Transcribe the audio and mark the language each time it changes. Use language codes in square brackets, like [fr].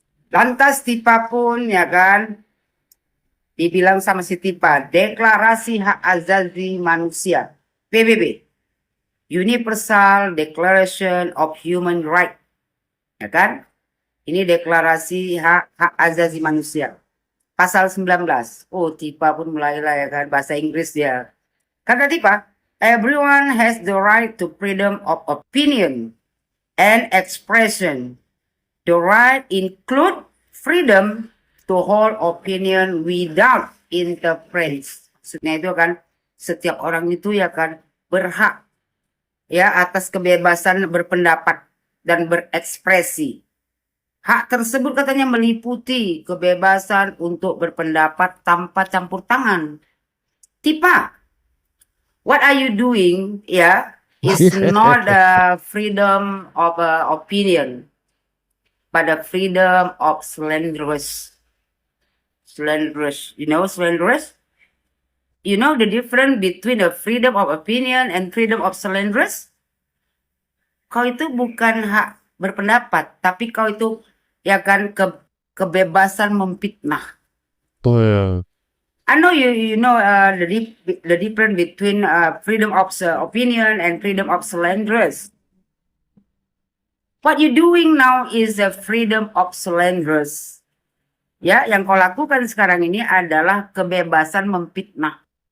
[id] Lantas Tipa pun ya kan dibilang sama si Tipa Deklarasi Hak Asasi Manusia PBB Universal Declaration of Human Rights ya kan ini deklarasi hak asasi manusia pasal 19. Oh Tipa pun mulailah ya kan bahasa Inggris dia. [en] Kata Tipa, everyone has the right to freedom of opinion and expression. The right include freedom to hold opinion without interference. [id] Maksudnya itu kan setiap orang itu ya kan berhak ya atas kebebasan berpendapat dan berekspresi. Hak tersebut katanya meliputi kebebasan untuk berpendapat tanpa campur tangan. [en] Tipa, what are you doing ya is not the freedom of opinion. Pada freedom of slanderous. Slanderous. You know slanderous? You know the difference between the freedom of opinion and freedom of slanderous? [id] Kau itu bukan hak berpendapat, tapi kau itu ya kan kebebasan memfitnah. [en] I know you know the difference between freedom of opinion and freedom of slanderous. What you doing now is a freedom of slanderous. [id] Ya, yang kau lakukan sekarang ini adalah kebebasan memfitnah.